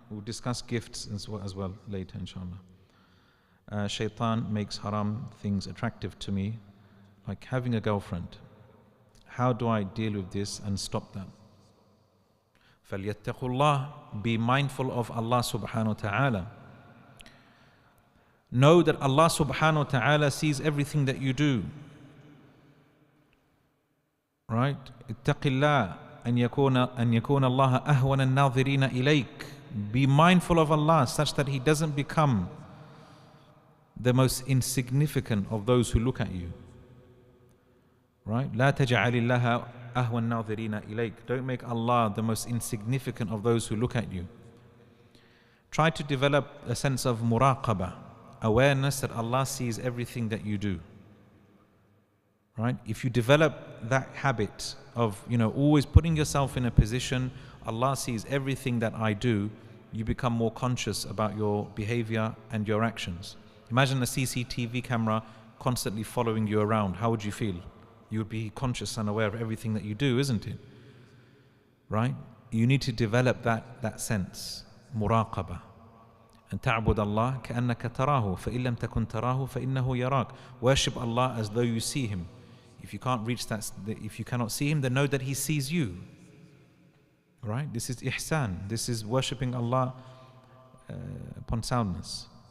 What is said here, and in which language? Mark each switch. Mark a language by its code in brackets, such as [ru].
[en] We'll discuss gifts as well later, inshallah. Shaitan makes haram things attractive to me, like having a girlfriend. How do I deal with this and stop that? [ar] فَلْيَتَّقُوا اللَّهِ. [en] Be mindful of Allah subhanahu wa ta'ala. Know that Allah subhanahu wa ta'ala sees everything that you do. Right? [ar] اتق الله أن يكون الله أهون الناظرين إليك. [en] Be mindful of Allah such that He doesn't become the most insignificant of those who look at you. Right? [ar] لا تجعل الله أهون الناظرين إليك. [en] Don't make Allah the most insignificant of those who look at you. Try to develop a sense of muraqabah, awareness that Allah sees everything that you do. Right? If you develop that habit of, always putting yourself in a position, Allah sees everything that I do, you become more conscious about your behavior and your actions. Imagine a CCTV camera constantly following you around. How would you feel? You would be conscious and aware of everything that you do, isn't it? Right? You need to develop that sense, muraqabah. [ar] And ta'bud Allah كأنك تراه فإن لم تكن تراه فإنه يراك. [en] Worship Allah as though you see Him. If you can't reach that, if you cannot see Him, then know that He sees you. Right? This is ihsan. This is worshipping Allah upon soundness.